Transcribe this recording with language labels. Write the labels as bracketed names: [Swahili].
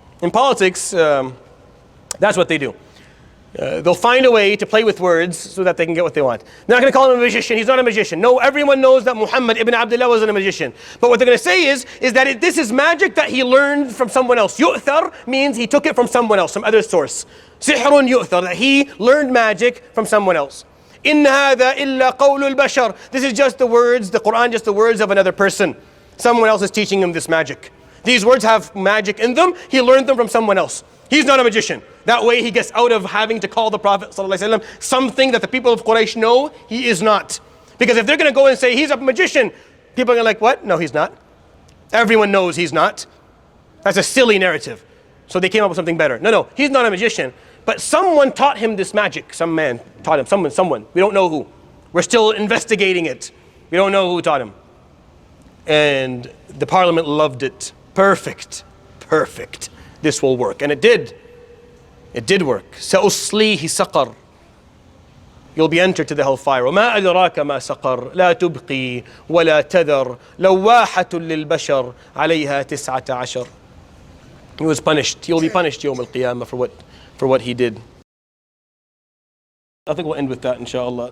[English] In politics, that's what they do. They'll find a way to play with words so that they can get what they want. They're not going to call him a magician. He's not a magician. No, everyone knows that Muhammad ibn Abdullah wasn't a magician. But what they're going to say is that this is magic that he learned from someone else. Yu'thar means he took it from someone else, some other source. [Arabic] Sihrun yu'thar, [English] that he learned magic from someone else. [Arabic] In هذا إلا قول البشر. [English] This is just the words, the Quran, just the words of another person. Someone else is teaching him this magic. These words have magic in them. He learned them from someone else. He's not a magician. That way he gets out of having to call the Prophet ﷺ something that the people of Quraysh know he is not. Because if they're going to go and say he's a magician, people are going to like, what? No, he's not. Everyone knows he's not. That's a silly narrative. So they came up with something better. No, he's not a magician. But someone taught him this magic. Some man taught him. Someone. We don't know who. We're still investigating it. We don't know who taught him. And the parliament loved it. Perfect, perfect. This will work. And it did. It did work. [Arabic] سأصليه سقر. [English] You'll be entered to the hellfire. [Arabic] وما أدراك ما سقر لا تبقي ولا تذر لواحة للبشر عليها 19. [English] He was punished. He'll be punished [Arabic] يوم القيامة [English] for what he did. I think we'll end with that, inshallah.